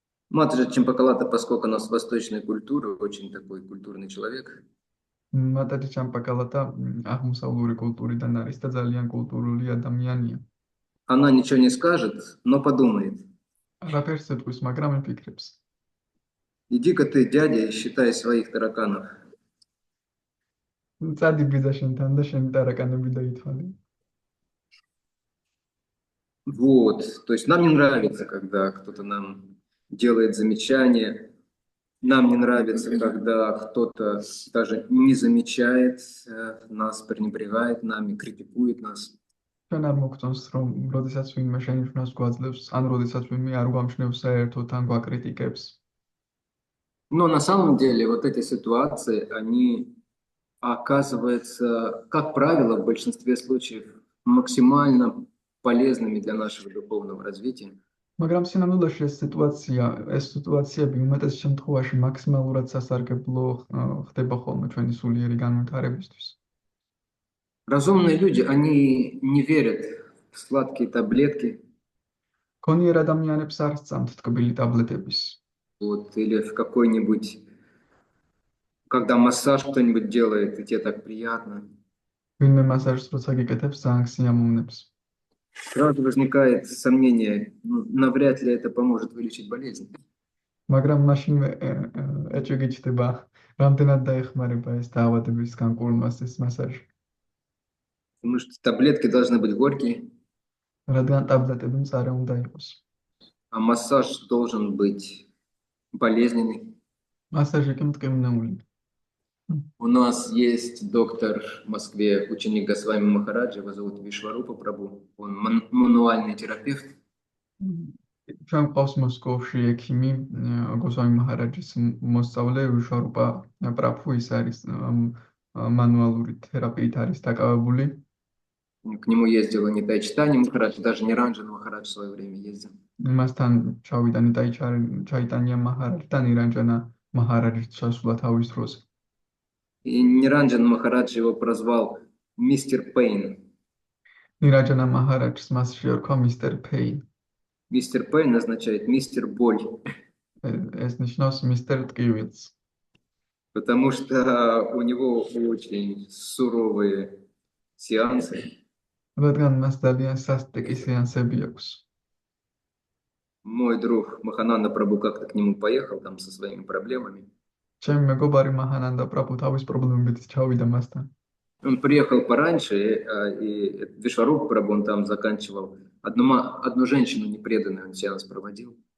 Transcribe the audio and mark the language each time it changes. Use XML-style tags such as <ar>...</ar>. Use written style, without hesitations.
<ru>Матаджи Чимпакалата, поскольку у нас восточная культура, очень такой культурный человек,</ru> <ka>მატაჯი ჩამპაკალატა აღმოსავლური კულტურიდან არის და ძალიან კულტურული ადამიანია.</ka> <ru>она ничего не скажет, но подумает.</ru> <ka>არაფერს ეტყვის, მაგრამ იფიქრებს.</ka> <ru>Иди-ка ты, дядя, и считай своих тараканов.</ru> <ka>წადი ბიძა შენთან და შენი ტარაკანები დაითვალე.</ka> <ru>Вот, то есть нам не нравится, когда кто-то нам делает замечания. Нам не нравится, когда кто-то даже не замечает нас, пренебрегает нами, критикует нас.</ru> <ka>ჩვენ არ მოგწონს რომ როდესაც ვინმე შენიშვნას გვაძლევს, ან როდესაც ვინმე არ გვამჩნევს საერთოდ ან გვაკრიტიკებს.</ka> <ru>Но на самом деле вот эти ситуации, они оказываются, как правило, в большинстве случаев максимально полезными для нашего духовного развития.</ru> <ka>მაგრამ სინამდვილეში ეს სიტუაციები უმეტეს შემთხვევაში მაქსიმალურად სასარგებლო ხდება ხოლმე ჩვენი სულიერი განვითარებისთვის.</ka> <ru>Разумные люди, они не верят в сладкие таблетки,</ru> <ka>გონიერ ადამიანებს არ სწამთ ტკბილი ტაბლეტების.</ka> <ru>вот, или в какой-нибудь, когда массаж кто-нибудь делает, и тебе так приятно.</ru> <ka>ვინმე მასაჟს როცა გიკეთებს, ძალიან სიამოვნებს.</ka> <ru>Сразу возникает сомнение, ну, навряд ли это поможет вылечить болезнь.</ru> <ka>მაგრამ მაშინვე ეჭვი გიჩნდება, რამდენად დაეხმარება ეს დაავადების განკურნებას ეს მასაჟი.</ka> <ru>Потому что таблетки должны быть горькие,</ru> <ka>რადგან ტაბლეტები მწარე უნდა იყოს.</ka> <ru>а массаж должен быть болезненный.</ru> <ka>მასაჟი კი მტკივნეული.</ka> <ru>У нас есть доктор в Москве, ученик Госвами Махараджа, его зовут Вишварупа Прабhu. Он мануальный терапевт.</ru> <ka>ჩვენ ყავს მოსკოვში ექიმი გოსვამი მაჰარაჯის მოსწავლე ვიშვარუპა პრაბჰუ ის არის мануალური თერაპიით არის დაკავებული.</ka> <ru>К нему ездила не Чайтанья Махарадж, даже не Ранджан Махарадж в свое время ездил.</ru> <ka>მასთან ჩავიდა ჩაიტანია მაჰარაჯი და ნირანჯანა მაჰარაჯი ჩასულა თავის დროს.</ka> <ru>И Ниранджан Махарадж его прозвал Мистер Пейн.</ru> <ka>ნირანჯანა მაჰარაჯს მას შეერქვა мистер Пейн.</ka> <ru>Мистер Пейн означает мистер боль,</ru> <ka>ეს ნიშნავს мистер ტკივილს.</ka> <ru>потому что у него очень суровые сеансы.</ru> <ka>რადგან მას ძალიან სასტიკი სეანსები აქვს.</ka> <ru>Мой друг Махананда Прабху как-то к нему поехал там со своими проблемами.</ru> <ka>ჩემი мегобари მაჰანანდა პრაბჰუ თავის პრობლემებით ჩავიდა მასთან.</ka> <ru>Он приехал пораньше, и Вишварупа Прабху, он там заканчивал. Одну женщину непреданную он сеанс проводил.</ru>